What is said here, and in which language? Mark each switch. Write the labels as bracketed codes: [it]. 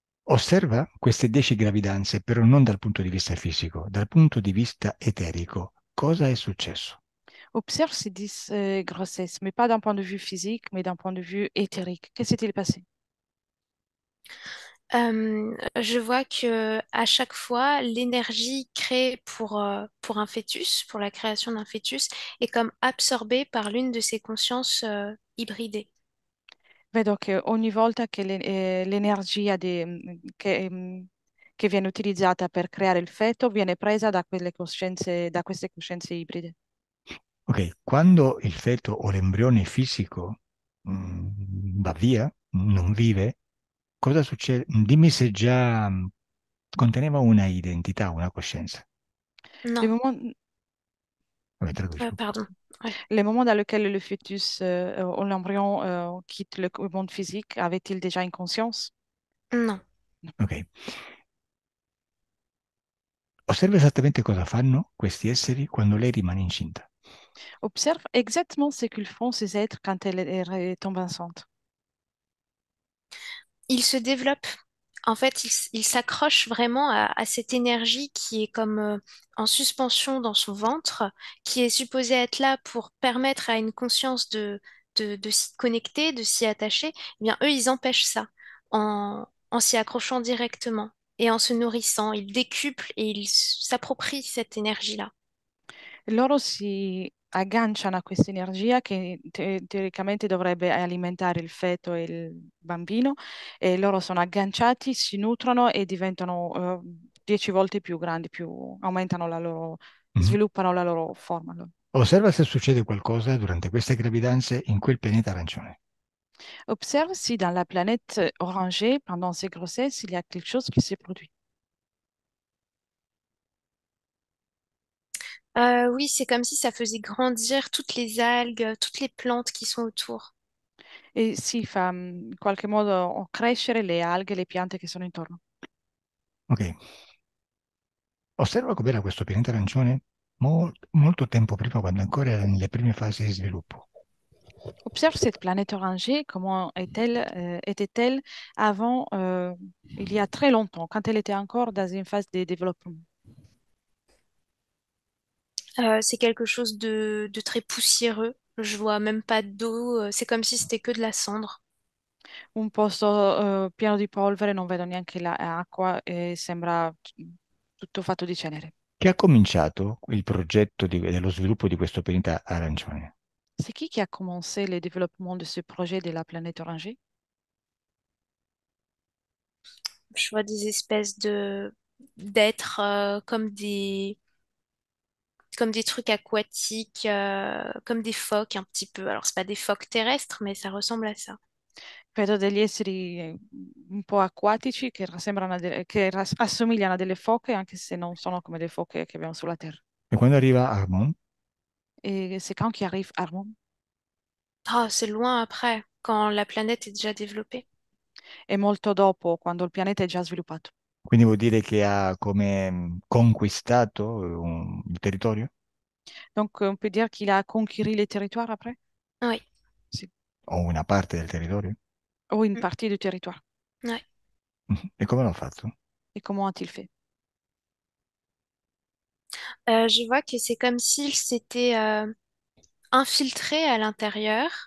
[it] Osserva queste 10 gravidanze, però non dal punto di vista fisico, dal punto di vista eterico. Cosa è successo? [fr] Observe ces 10 grossesses, mais pas d'un point de vue physique, mais d'un point de vue éthérique. Qu'est-ce qui s'est passé? Je vois que à chaque fois, l'énergie créée pour un fœtus, pour la création d'un fœtus, est comme absorbée par l'une de ces consciences hybridées. [it] Vedo che ogni volta che l'energia che viene utilizzata per creare il feto viene presa da queste coscienze ibride. Ok, quando il feto o l'embrione fisico va via, non vive, cosa succede? Dimmi se già conteneva una identità, una coscienza. [fr] Le Non, moment, [it] Vabbè, traduci. [fr] pardon. Ouais. le moment dans lequel le fœtus ou l'embryon quitte le monde physique, avait-il déjà une conscience? Non. Ok. [it] Osserva esattamente cosa fanno questi esseri quando lei rimane incinta. [fr] Observe exactement ce qu'ils font, ces êtres, quand tombe enceinte. Il se développe. En fait, il s'accroche vraiment à cette énergie qui est comme en suspension dans son ventre, qui est supposée être là pour permettre à une conscience de s'y connecter, de s'y attacher. Eh bien, eux, ils empêchent ça en s'y accrochant directement et en se nourrissant. Ils décuplent et ils s'approprient cette énergie-là. [it] Loro si agganciano a questa energia che teoricamente dovrebbe alimentare il feto e il bambino, e loro sono agganciati, si nutrono e diventano 10 volte più grandi, aumentano Mhm. sviluppano la loro forma. Osserva se succede qualcosa durante queste gravidanze in quel pianeta arancione. [fr] Observe si dans la planète orangée, pendant ces grossesses, il y a quelque chose qui se produit. Oui, c'est comme si ça faisait grandir toutes les algues, toutes les plantes qui sont autour. [it] E si fa in qualche modo crescere le alghe e le piante che sono intorno. Ok. Osserva com'era questo pianeta arancione molto tempo prima, quando ancora era nelle prime fasi di sviluppo. [fr] Observe cette planète orangée, comment était-elle avant, il y a très longtemps, quand elle était encore dans une phase de développement. C'est quelque chose de très poussiéreux. Je vois même pas d'eau. C'est comme si c'était que de la cendre. [it] Un posto pieno di polvere, non vedo neanche l'acqua e sembra tutto fatto di cenere. Chi ha cominciato il progetto dello sviluppo di questo pianeta arancione? [fr] C'est qui a commencé le développement de ce projet de la planète orangée? Je vois des espèces de d'êtres comme des trucs aquatiques, comme des phoques un petit peu. Alors c'est pas des phoques terrestres, mais ça ressemble à ça. [it] Vedo degli esseri un po' acquatici che assomigliano a delle foche, anche se non sono come le foche che abbiamo sulla Terra. E quando arriva Harmon, [fr] Et c'est quand qu'il arrive Harmon? Ah, c'est loin après, quand la planète est déjà développée. [it] È molto dopo, quando il pianeta è già sviluppato. quindi vuol dire che ha come conquistato un territorio [fr] Donc, on peut dire qu'il a conquis les territoires après? Oui. [it] Sì. o una parte del territorio? [fr] Ou une Mm. partie du territoire. Ouais. [it] E come l'ha fatto? [fr] Et comment a-t-il fait? Je vois que c'est comme s'il s'était infiltré à l'intérieur.